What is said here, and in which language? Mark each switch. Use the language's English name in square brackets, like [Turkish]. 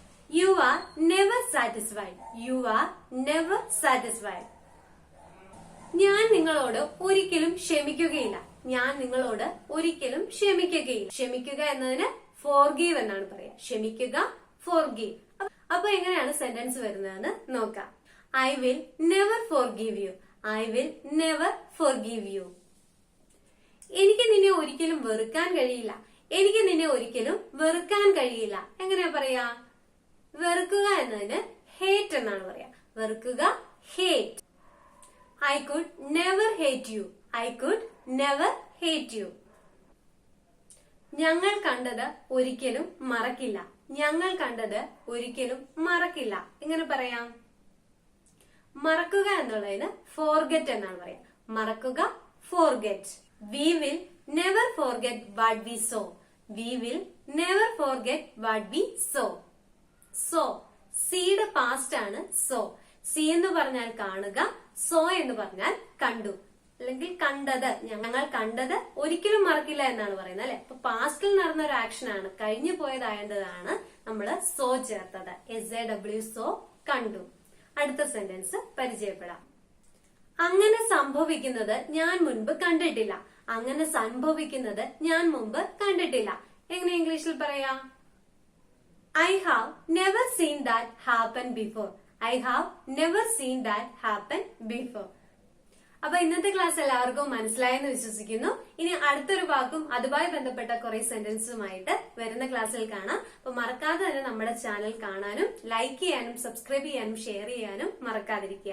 [English] You are never satisfied. You are never satisfied. [Malayalam] ഞാൻ നിങ്ങളോട് ഒരിക്കലും ക്ഷമിക്കുകയില്ല. ഞാൻ നിങ്ങളോട് ഒരിക്കലും ക്ഷമിക്കുകയില്ല. ക്ഷമിക്കുക എന്നതിന് ഫോർഗീവ് എന്നാണ് പറയാ. ക്ഷമിക്കുക, ഫോർഗീവ്. അപ്പൊ എങ്ങനെയാണ് സെന്റൻസ് വരുന്നതെന്ന് നോക്കാം. [English] I will never forgive you. I will never forgive you. [Malayalam] എനിക്ക് നിന്നെ ഒരിക്കലും വെറുക്കാൻ കഴിയില്ല. എനിക്ക് നിന്നെ ഒരിക്കലും വെറുക്കാൻ കഴിയില്ല. എങ്ങനെയാ പറയാ? വെറുക്കുക എന്നതിന് ഹേറ്റ് എന്നാണ് പറയാ. വെറുക്കുക, hate. [English] I could never hate you. I could never hate you. [Malayalam] ഞങ്ങൾ കണ്ടത് ഒരിക്കലും മറക്കില്ല. ഞങ്ങൾ കണ്ടത് ഒരിക്കലും മറക്കില്ല. എങ്ങനെ പറയാം? മറക്കുക എന്നുള്ളതിന് ഫോർഗെറ്റ് എന്നാണ് പറയാ. മറക്കുക, forget. [English] We will never forget what we saw. We will never forget what we saw. [Malayalam] So, സീയുടെ past ആണ് സോ. സി എന്ന് പറഞ്ഞാൽ കാണുക, സോ എന്ന് പറഞ്ഞാൽ കണ്ടു, അല്ലെങ്കിൽ കണ്ടത്. ഞങ്ങൾ കണ്ടത് ഒരിക്കലും മറക്കില്ല എന്നാണ് പറയുന്നത് അല്ലെ? അപ്പൊ പാസ്റ്റിൽ നടന്ന ഒരു ആക്ഷൻ ആണ്, കഴിഞ്ഞു പോയതായതാണ് നമ്മള് സോ ചേർത്തത്. SAW, സോ, കണ്ടു. അടുത്ത സെന്റൻസ് പരിചയപ്പെടാം. അങ്ങനെ സംഭവിക്കുന്നത് ഞാൻ മുൻപ് കണ്ടിട്ടില്ല. അങ്ങനെ സംഭവിക്കുന്നത് ഞാൻ മുമ്പ് കണ്ടിട്ടില്ല. എങ്ങനെ ഇംഗ്ലീഷിൽ പറയാ? [English] I have never seen that happen before. I have never seen that happen before. [Malayalam] അപ്പൊ ഇന്നത്തെ ക്ലാസ് എല്ലാവർക്കും മനസ്സിലായെന്ന് വിശ്വസിക്കുന്നു. ഇനി അടുത്തൊരു വാക്കും അതുമായി ബന്ധപ്പെട്ട കുറെ സെന്റൻസുമായിട്ട് വരുന്ന ക്ലാസ്സിൽ കാണാം. അപ്പൊ മറക്കാതെ തന്നെ നമ്മുടെ ചാനൽ കാണാനും ലൈക്ക് ചെയ്യാനും സബ്സ്ക്രൈബ് ചെയ്യാനും ഷെയർ ചെയ്യാനും മറക്കാതിരിക്കുക.